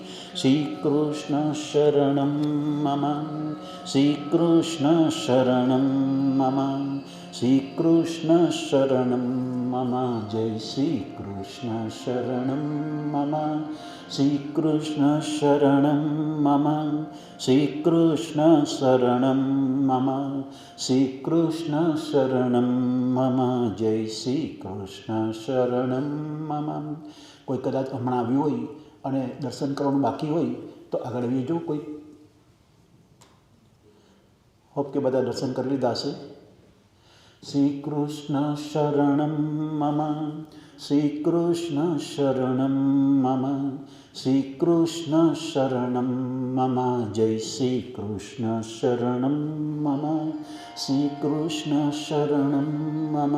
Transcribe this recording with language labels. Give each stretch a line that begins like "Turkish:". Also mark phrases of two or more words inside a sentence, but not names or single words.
Sanskrit: श्री कृष्ण शरणं मम, श्री कृष्ण शरणं मम, श्री कृष्ण शरणं मम, जय श्री कृष्ण शरणं मम, श्री कृष्ण शरणं मम, श्री कृष्ण शरणं मम, श्री कृष्ण शरणं मम, जय श्री कृष्ण शरणं मम.
Gujarati: કોઈ કદાચ હમણાં આવ્યું હોય અને દર્શન કરવાનું બાકી હોય તો આગળ આવી જવું કોઈ. હોપ કે બધા દર્શન કરી લીધા હશે.
Sanskrit: श्री कृष्ण शरणं मम, श्री कृष्ण शरणं मम, श्री कृष्ण शरणं मम, जय श्री कृष्ण शरणं मम, श्री कृष्ण शरणं मम,